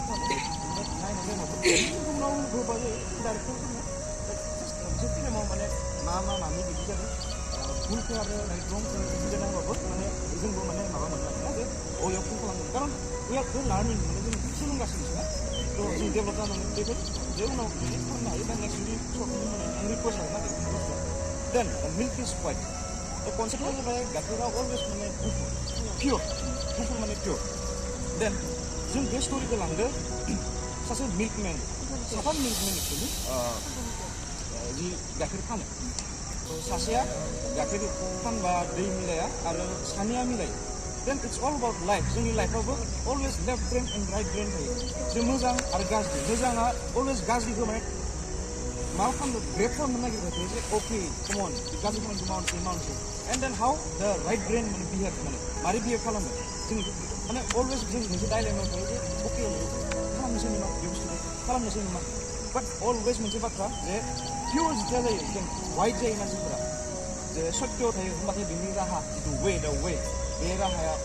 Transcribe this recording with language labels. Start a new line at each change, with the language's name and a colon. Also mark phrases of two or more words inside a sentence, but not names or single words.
Bodo: नायनानै उनाव होबा जायो डाइरेक्टरफोरनो मोनसे फिल्माव माने मानि बिदि जादों भुलखौ आरो रंखौ बिदि जाना होबाबो माने जोंबो माने माबा मोनो आरोना जे याव फन खालामदों खारन
English: we are learning
Bodo: माने जों सोलोंगासिनोसो ना थ' जों डेभेलप जानांगोन बेफोर जे उनाव खालामनो हायो दा नेक्स्ट जुदि
English: short film
Bodo: माने आं रिक्वेस्ट आरोना बे बुस्थुआ
English: then milk is white
Bodo: थ' कनसेप्टआ जाबाय गाइखेरा अलवेज माने गुफुर माने पियर देन जों बे स्ट'रिखौ लांदो सासे मिल्कमेन साफा मिल्कमेन एक्सुवेलि जि गाइखेर फानो थ' सासेया गाइखेर फानबा दै मिलाया आरो सानैया मिलायो
English: then it's all about life
Bodo: जोंनि लाइफआवबो अलवेज
English: left brain and right brain
Bodo: थायो जे मोजां आरो गाज्रि मोजाङा अलवेज गाज्रिखौ माने माबा खालामनो ब्रेक खालामनो नागिरबाय थायो जे अके कमन गाज्रि खामानिखौ मावनोसै
English: and then how the right brain
Bodo: माने बिहेभ माने मारै बिहेभ खालामो जों माने अलवेज जों मोनसे डायलेमाव थायो जे अके खालामनोसै नामा बे बुस्थुखौ खालामनोसै नामा
English: but always
Bodo: मोनसे बाथ्रा जे पियर जिथिया जायो जों वाइट जायो मानसिफोरा जे सत्यआव थायो होनबाथाय बेनि राहा जिथु
English: the way
Bodo: बे राहाया